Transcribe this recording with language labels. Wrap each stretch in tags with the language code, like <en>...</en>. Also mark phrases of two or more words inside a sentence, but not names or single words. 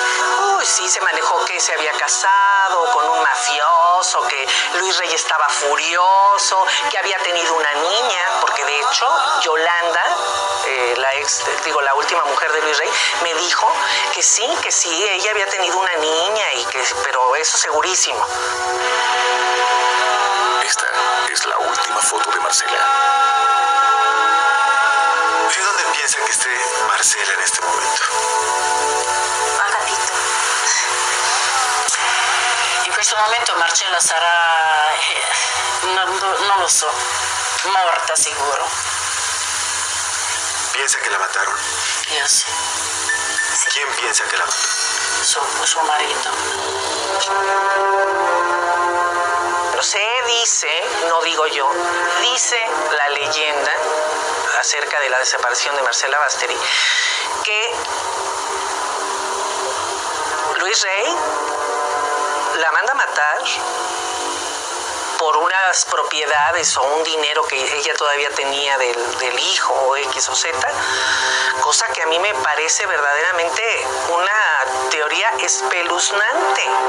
<es>Uy, sí, se manejó que se había casado con un mafioso, que Luis Rey estaba furioso, que había tenido una niña, porque de hecho Yolanda, la última mujer de Luis Rey, me dijo que sí, ella había tenido una niña, pero eso segurísimo. Esta es la última foto de Marcela. ¿Y dónde piensa que esté Marcela en este momento?</es> <it>Capito. In questo momento Marcella sarà, non lo so, morta sicuro.</it> <es>¿Piensa que la mataron?</es> <it>Io sì.</it> <es>¿Quién piensa que la mató?</es> <it>Suo marito.</it> <es>Pero se dice, no digo yo, dice la leyenda acerca de la desaparición de Marcela Basteri, que Luis Rey la manda a matar por unas propiedades o un dinero que ella todavía tenía del hijo o X o Z, cosa que a mí me parece verdaderamente una teoría espeluznante.</es>